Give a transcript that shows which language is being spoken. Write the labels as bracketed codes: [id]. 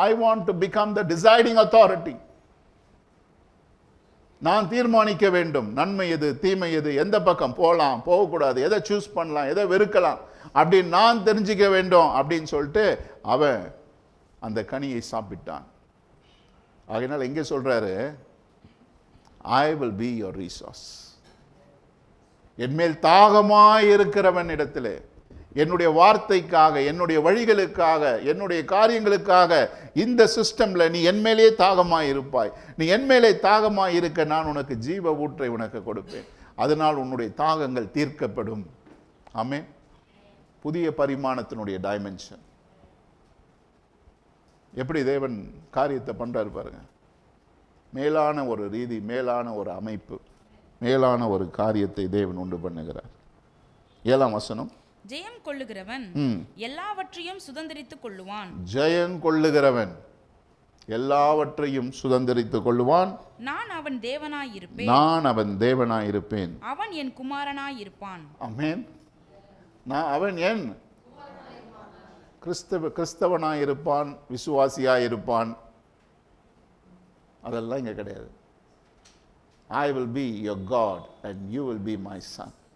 [en] I want to become the deciding authority. [ta] நான் தீர்மானிக்க வேண்டும், நன்மை எது தீமை எது, எந்த பக்கம் போகலாம் போகக்கூடாது, எதை சூஸ் பண்ணலாம் எதை வெறுக்கலாம் அப்படின்னு நான் தெரிஞ்சுக்க வேண்டும் அப்படின்னு சொல்லிட்டு அவன் அந்த கனியை சாப்பிட்டான். அதனால எங்கே சொல்றாரு, [en] I will be your resource. [ta] என்மேல் தாகமாய் இருக்கிறவன் இடத்திலே, என்னுடைய வார்த்தைக்காக என்னுடைய வழிகளுக்காக என்னுடைய காரியங்களுக்காக இந்த சிஸ்டம்ல நீ என்மேலே தாகமாய் இருப்பாய். நீ என்மேலே தாகமாய் இருக்க நான் உனக்கு ஜீவ ஊற்றை உனக்கு கொடுப்பேன். அதனால் உன்னுடைய தாகங்கள் தீர்க்கப்படும். ஆமென். புதிய பரிமாணத்தினுடைய டைமென்ஷன். எப்படி தேவன் காரியத்தை பண்றாரு பாருங்க. மேலான ஒரு ரீதி, மேலான ஒரு அமைப்பு, மேலான ஒரு காரியத்தை தேவன் உண்டு பண்ணுகிறார். 7ஆம் வசனம், ஜெயம் கொள்ளுகிறவன் எல்லாவற்றையும் சுதந்தரித்துக் கொள்ளுவான். ஜெயம் கொள்ளுகிறவன் எல்லாவற்றையும் சுதந்தரித்துக் கொள்ளுவான். நான் அவன் தேவனாய் இருப்பேன். நான் அவன் தேவனாய் இருப்பேன். அவன் என் குமாரனாய் இருப்பான். ஆமென். அவன் என் கிறிஸ்தவனாய் இருப்பான், விசுவாசியாய் இருப்பான். அதெல்லாம் இங்க கிடையாது. [en] I will be your God and you will be my son.